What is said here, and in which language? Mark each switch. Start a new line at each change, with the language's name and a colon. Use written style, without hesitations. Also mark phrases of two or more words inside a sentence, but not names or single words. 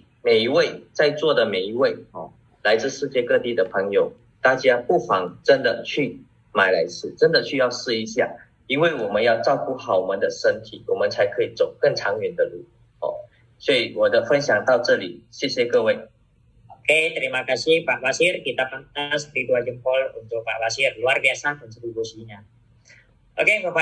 Chinese: 每一位在座的每一位来自世界各地的朋友，大家不妨真的去买来吃，真的需要试一下，因为我们要照顾好我们的身体，我们才可以走更长远的路所以我的分享到这里，谢谢各位。
Indonesian: Oke, terima kasih Pak Basir. Kita pantas beri 2 jempol untuk Pak Basir. Luar biasa kontribusinya. Oke, Bapak.